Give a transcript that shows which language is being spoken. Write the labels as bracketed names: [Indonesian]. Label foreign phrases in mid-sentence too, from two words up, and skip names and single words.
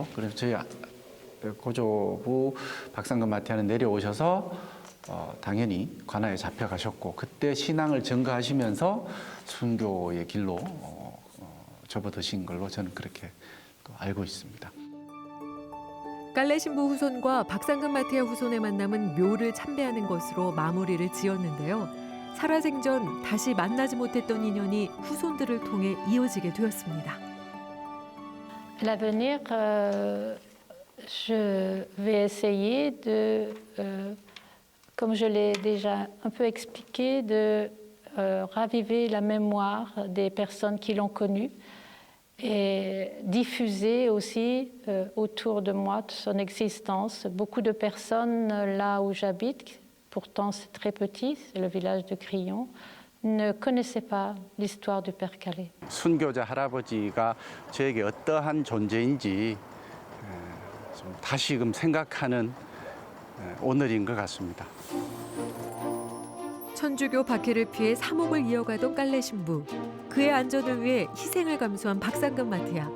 [Korean] 그래서 저희 고조부 박상금 마티아는 내려오셔서 당연히 관아에 잡혀가셨고 그때 신앙을 증거하시면서 순교의 길로 접어드신 걸로 저는 그렇게 알고 있습니다. 깔래 신부 후손과 박상금 마티아 후손의 만남은 묘를 참배하는 것으로 마무리를 지었는데요. 살아생전 다시 만나지 못했던 인연이 후손들을 통해 이어지게 되었습니다. [French] À l'avenir, je vais essayer de, comme je l'ai déjà un peu expliqué, de raviver la mémoire des personnes qui l'ont connu et diffuser aussi autour de moi de son existence. Beaucoup de personnes là où j'habite, pourtant c'est très petit, c'est le village de Crillon, ne connaissaient pas l'histoire du Père Calais. [Korean] 순교자 할아버지가 저에게 어떠한 존재인지 좀 다시금 생각하는 오늘인 것 같습니다. 천주교 박해를 피해 사목을 이어가던 깔래 신부. 그의 안전을 위해 희생을 감수한 박상금 마티아.